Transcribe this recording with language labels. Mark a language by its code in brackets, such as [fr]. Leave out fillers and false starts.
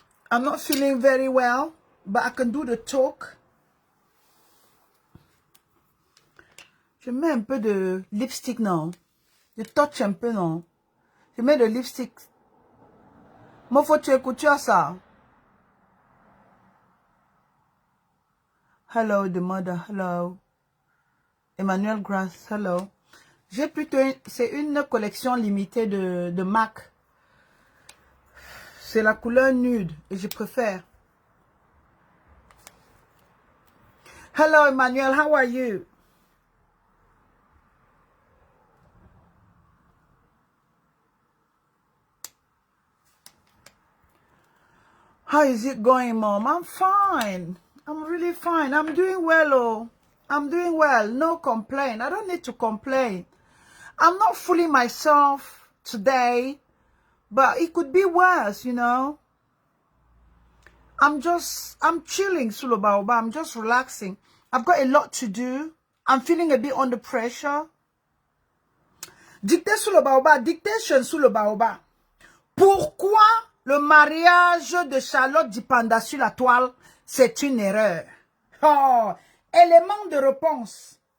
[en] I'm not feeling very well, but I can do the talk. [fr] Je mets un peu de lipstick, non? Je touch un peu, non? Je mets de lipstick. Moi, faut que tu écoutes ça. [en] Hello, the mother, hello. Emmanuel Grace, hello. [fr] J'ai plutôt, c'est une collection limitée de MAC. C'est la couleur nude et je préfère. [en] Hello Emmanuel, how are you? How is it going, Mom? I'm fine. I'm really fine. I'm doing well, oh. I'm doing well. No complaint. I don't need to complain. I'm not fooling myself today, but it could be worse, you know. I'm chilling, [fr] sous le baobab. [en] I'm just relaxing. I've got a lot to do. I'm feeling a bit under pressure. [fr] Dictée sous le baobab. Dictation sous le baobab. Pourquoi le mariage de Charlotte Dipanda sur la toile, c'est une erreur? Oh, élément de réponse.